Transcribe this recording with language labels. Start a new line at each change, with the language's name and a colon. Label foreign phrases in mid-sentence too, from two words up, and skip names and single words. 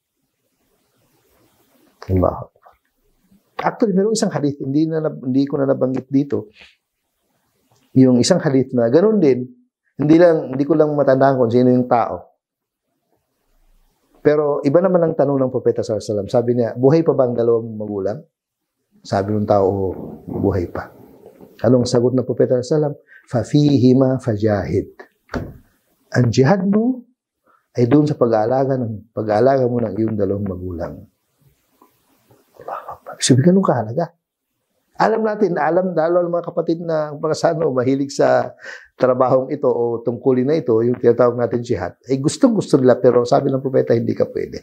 Arabic: الله أكبر.
Filipino: Actually, mayroong isang hadith, hindi ko na nabanggit dito. Yung isang hadith na ganoon din, hindi ko lang matandaan kung sino yung tao. Pero iba naman ang tanong ng propeta
Arabic: صلى الله عليه وسلم.
Filipino: Sabi niya, buhay pa ba ang dalawang magulang? Sabi ng tao, buhay pa. Anong sagot ng propeta
Arabic: صلى الله عليه وسلم? ففيهما فجاهد.
Filipino: Ang jihad mo ay doon sa pag-aalaga mo ng iyong dalawang magulang. Sabi ganun kahalaga. Alam natin, dahil mga kapatid na pagkasano, mahilig sa trabahong ito o tungkulin na ito, yung tinatawag natin jihad, ay gustong-gusto nila, pero sabi ng propeta, hindi ka pwede.